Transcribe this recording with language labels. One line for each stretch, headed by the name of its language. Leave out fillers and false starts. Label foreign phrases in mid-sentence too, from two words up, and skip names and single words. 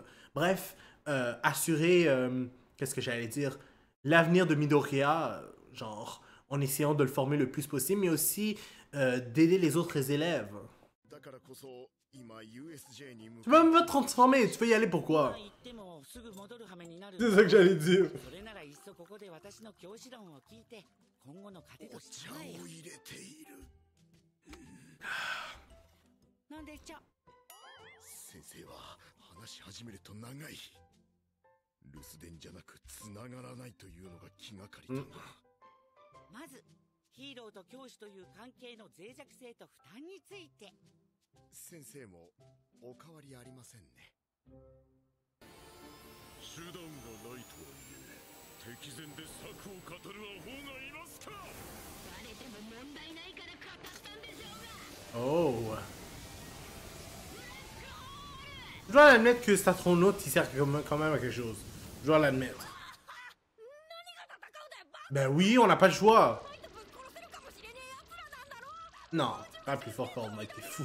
French: Bref, assurer, qu'est-ce que j'allais dire? L'avenir de Midoriya, genre, en essayant de le former le plus possible, mais aussi d'aider les autres élèves. Tu peux même pas te transformer, tu peux y aller pourquoi? C'est ça que j'allais dire.
Japanese: 先生は話し始めると長い。留守電じゃなく繋がらないというのが気がかりだな。まずヒーローと教師という関係の脆弱性と負担について。先生もお変わりありませんね。手段がないとはいえ、敵前で策を語るアホがいますか。誰でも問題ないから語ったんでしょうが。
French: Oh. Je dois l'admettre que cet astronaute, il sert quand même à quelque chose. Je dois l'admettre. Ben oui, on n'a pas le choix. Non, pas plus fort qu'All Might, t'es fou.